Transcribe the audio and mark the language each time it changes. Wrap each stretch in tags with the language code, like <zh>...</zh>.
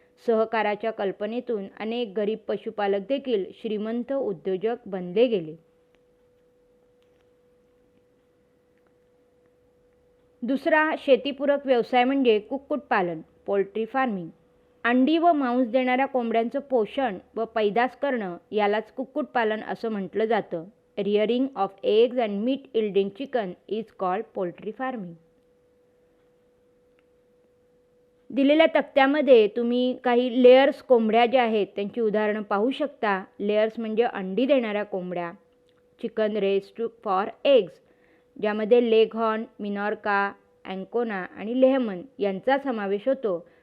<mr>सहकाराच्या कल्पनेतून अनेक गरीब पशुपालक देखील श्रीमंत उद्योजक बनले गेले. दुसरा शेतीपूरक व्यवसाय म्हणजे कुक्कुटपालन, पोल्ट्री फार्मिंग. अंडी व मांस देणाऱ्या कोंबड्यांचं पोषण व पैदास करणं यालाच कुक्कुटपालन असं म्हटलं जातं.</mr> <en>Rearing of eggs and meat yielding chicken is called poultry farming.</en> <mr>दिलेल्या तक्त्यामध्ये तुम्ही काही लेयर्स कोंबड्या ज्या आहेत त्यांची उदाहरणं पाहू शकता. लेयर्स म्हणजे अंडी देणाऱ्या कोंबड्या.</mr> <en>chicken raised for eggs,</en> <mr>ज्यामध्ये लेगहॉर्न, मिनॉर्का, अँकोना आणि लेहमन यांचा समावेश होतो.</mr>